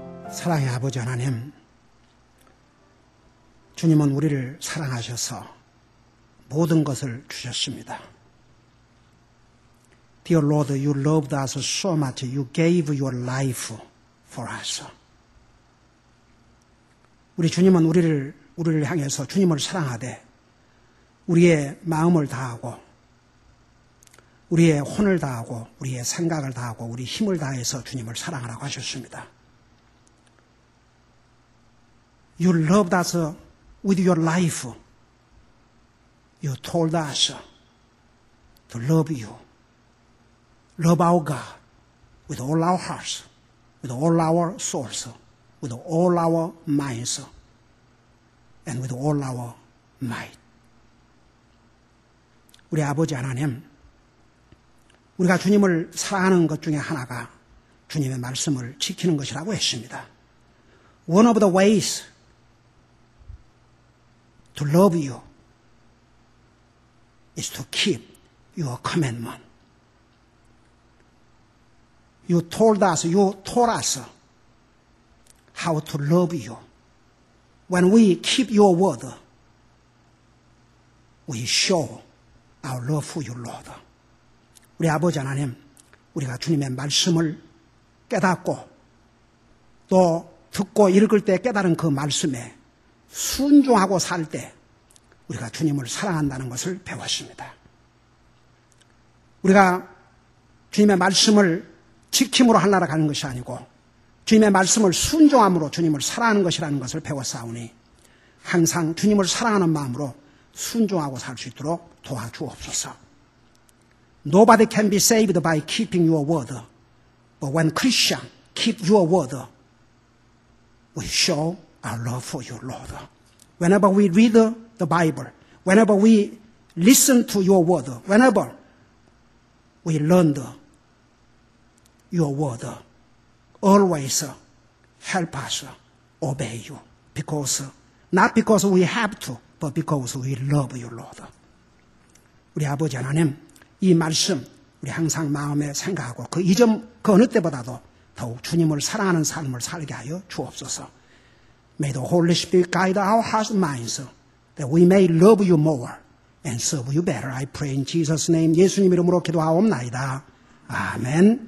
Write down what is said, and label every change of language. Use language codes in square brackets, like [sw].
[ko] 사랑의 아버지 하나님, 주님은 우리를 사랑하셔서 모든 것을 주셨습니다. [en] Dear Lord, you loved us so much. You gave your life for us. [ko] 우리 주님은 우리를 향해서 주님을 사랑하되 우리의 마음을 다하고 우리의 혼을 다하고 우리의 생각을 다하고 우리 힘을 다해서 주님을 사랑하라고 하셨습니다. [en] You loved us with your life. You told us to love you. Love our God with all our hearts, with all our souls, with all our minds, and with all our might. [ko] 우리 아버지 하나님, 우리가 주님을 사랑하는 것 중에 하나가 주님의 말씀을 지키는 것이라고 했습니다. [en] One of the ways to love you is to keep your commandment. You taught us how to love you. When we keep your word, we show our love for you, Lord. [ko] 우리 아버지 하나님, 우리가 주님의 말씀을 깨닫고 또 듣고 읽을 때 깨달은 그 말씀에 순종하고 살 때 우리가 주님을 사랑한다는 것을 배웠습니다. 우리가 주님의 말씀을 지킴으로 하나로 가는 것이 아니고 주님의 말씀을 순종함으로 주님을 사랑하는 것이라는 것을 배웠사오니 항상 주님을 사랑하는 마음으로 순종하고 살 수 있도록 도와주옵소서. [en] Nobody can be saved by keeping your word. But when Christians keep your word, we show our love for you, Lord. Whenever we read the Bible, whenever we listen to your word, whenever we learn your word, always help us obey you. Not because we have to, but because we love you, Lord. [ko] 우리 아버지 하나님, 이 말씀 우리 항상 마음에 생각하고 그 이전 그 어느 때보다도 더욱 주님을 사랑하는 삶을 살게 하여 주옵소서. [en] May the Holy Spirit guide our hearts and minds that we may love you more and serve you better. I pray in Jesus' name. [ko] 예수님 이름으로 기도하옵나이다. 아멘.